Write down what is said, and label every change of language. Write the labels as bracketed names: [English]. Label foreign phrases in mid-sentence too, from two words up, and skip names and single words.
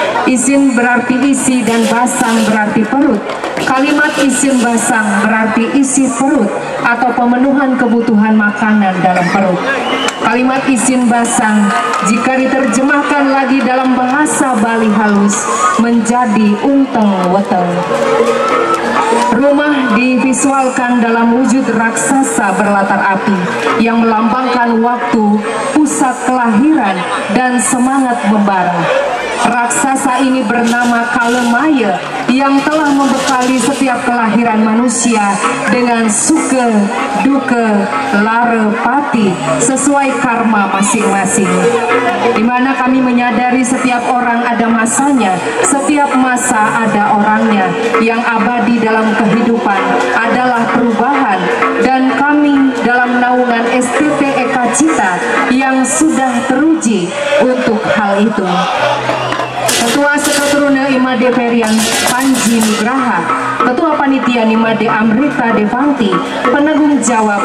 [Indonesian] Isin berarti isi dan basang berarti perut. Kalimat [Balinese] isin basang [Indonesian] berarti isi perut atau pemenuhan kebutuhan makanan dalam perut. Kalimat [Balinese] isin basang [Indonesian] jika diterjemahkan lagi dalam bahasa Bali halus menjadi [Balinese] unteng weteng. [Indonesian] Rumah divisualkan dalam wujud raksasa berlatar api yang melambangkan waktu, pusat kelahiran, dan semangat membara. Raksasa ini bernama Kalemaya yang telah membekali setiap kelahiran manusia dengan suka, duka, lara, pati sesuai karma masing-masing. Di mana kami menyadari setiap orang ada masanya, setiap masa ada orangnya. Yang abadi dalam kehidupan adalah perubahan, dan kami dalam naungan STT Eka Cita yang sudah teruji untuk hal itu. Ketua Seketuruna Imade Ferian Panji Nugraha, Ketua Panitia Nimade Amrita Devanti, Penanggung Jawab